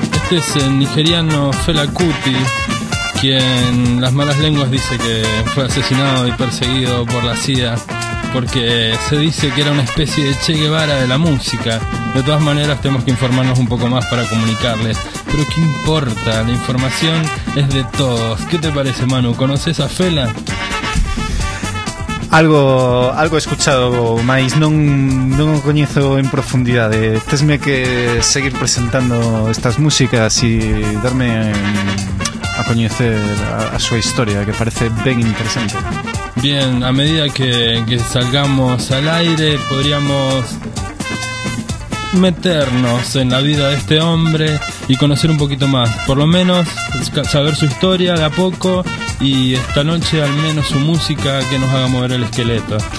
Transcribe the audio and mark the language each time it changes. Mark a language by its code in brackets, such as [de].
[es] Este es el nigeriano Fela Kuti, quien las malas lenguas dice que fue asesinado y perseguido por la CIA porque se dice que era una especie de Che Guevara de la música. De todas maneras, tenemos que informarnos un poco más para comunicarles. Pero qué importa, la información es de todos. ¿Qué te parece, Manu? ¿Conoces a Fela? Algo he escuchado, [gl] mas non o coñezo en profundidade. Tesme que seguir presentando estas músicas e darme a coñecer a súa historia, que parece ben interesante. [es] Bien, a medida que salgamos al aire, podríamos meternos en la vida de este hombre y conocer un poquito más, por lo menos saber su historia de a poco. Y esta noche al menos su música que nos haga mover el esqueleto.